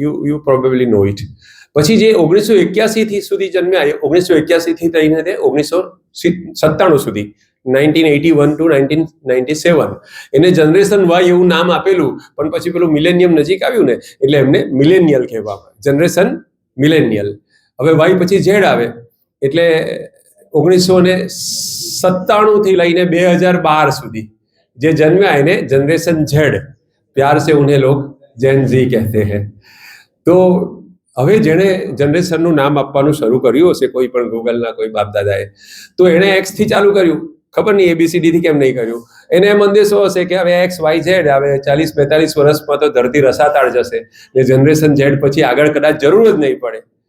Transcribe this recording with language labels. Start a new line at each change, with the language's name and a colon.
English: You probably know it.
Gujarati: પછી જે 1981 થી સુધી જન્મ્યા, 1981 થી લઈને 1997 સુધી, 1981 to 1997, એને જનરેશન વાય એવું નામ આપેલું. પણ પછી પેલું મિલેનિયમ નજીક આવ્યું ને એટલે એમને મિલેનિયલ કહેવામાં, જનરેશન મિલેનિયલ. હવે વાય પછી ઝેડ આવે એટલે 1997 થી લઈને 2012 સુધી જે જન્મ્યા એને જનરેશન ઝેડ.
Hindi: પ્યાર से उन्हें लोग जेन ઝી કહેते हैं.
Gujarati: તો હવે જેણે જનરેશનનું નામ આપવાનું શરૂ કર્યું હશે, કોઈ પણ ગૂગલના કોઈ બાપ દાદાએ, તો એણે એક્સ થી ચાલુ કર્યું. ખબર નહીં ABCD થી કેમ નહીં કર્યું. એને એમ અંદેશો હશે કે હવે XYZ આવે, 40-42 વર્ષમાં તો ધરતી રસાતાળ જશે, એ જનરેશન ઝેડ પછી આગળ કદાચ જરૂર જ નહીં પડે.